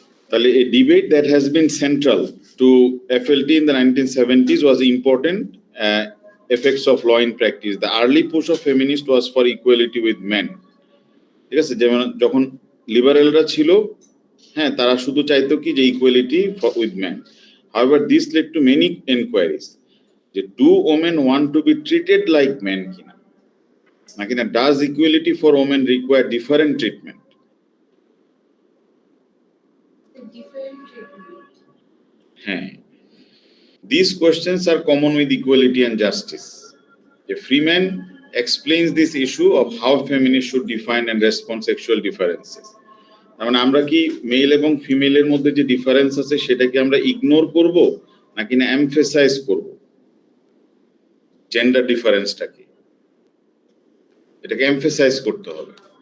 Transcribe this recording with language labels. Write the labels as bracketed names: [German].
[Bangla] তাহলে [English] a debate that has been central to FLT in the 1970s was important effects of law in practice. The early push of feminist was for equality with men. [Bangla] ঠিক আছে, যেমন যখন লিবারেলরা ছিল, হ্যাঁ, তারা শুধু চাইতো কি যে [English] Equality with man. However, this led to many inquiries [Bangla] যে [English] do women want to be treated like men [Bangla] কিনা, নাকি না [English] does equality for women require different treatment? Different treatment. [Bangla] হ্যাঁ, [English] these questions are common with equality and justice. A Freeman explains this issue of how feminists should define and respond sexual differences. [Bangla] মানে আমরা কি mail এবং ফিমেলের মধ্যে যে difference আছে সেটাকে আমরা ইগনোর করব নাকি না এমফেসাইজ করব? জেন্ডার ডিফারেন্সটাকে, এটাকে এমফেসাইজ করতে হবে।